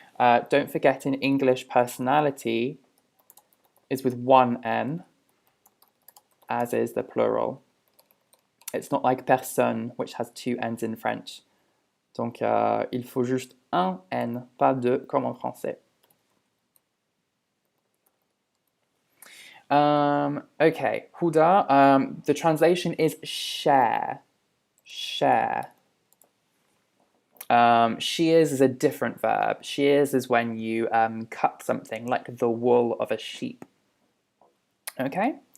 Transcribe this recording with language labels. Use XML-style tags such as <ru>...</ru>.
<en>Don't forget in English, personality is with one N, as is the plural. It's not like personne, which has two N's in French.</en> <fr>Donc, il faut juste un N, pas deux, comme en français.</fr> <en>Okay, Huda, the translation is share. Share. Shears is a different verb. Shears is when you cut something, like the wool of a sheep. Okay?</en>